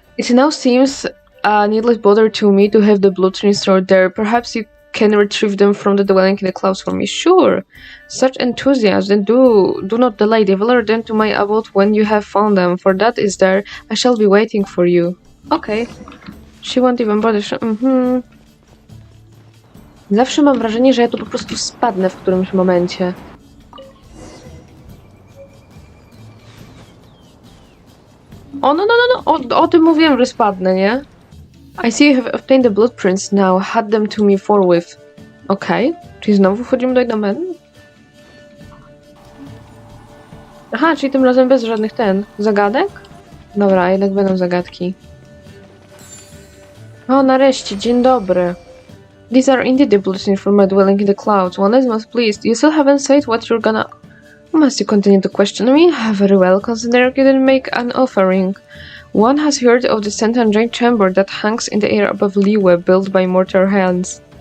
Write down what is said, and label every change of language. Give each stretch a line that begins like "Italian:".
English: It now seems a needless bother to me to have the blueprints stored there. Perhaps you can retrieve them from the dwelling in the clouds for me. Sure! Such enthusiasm, then do not delay. Deliver them to my abode when you have found them, for that is there. I shall be waiting for you. Okay. She won't even bother.
Polish: Zawsze mam wrażenie, że ja tu po prostu spadnę w którymś momencie. O tym mówiłem, że spadnę, nie?
English: I see you have obtained the blueprints now. Hand them to me forthwith.
Polish: Okej. Czyli znowu wchodzimy do domeny? Aha, czyli tym razem bez żadnych zagadek? Dobra, jednak będą zagadki. O, nareszcie, dzień dobry.
English: These are indeed the blueprints for my dwelling in the clouds. One is most pleased. You still haven't said what you're gonna... Must you continue to question me? Very well, consider you didn't make an offering. One has heard of the sentient giant chamber that hangs in the air above Liyue, built by mortal hands.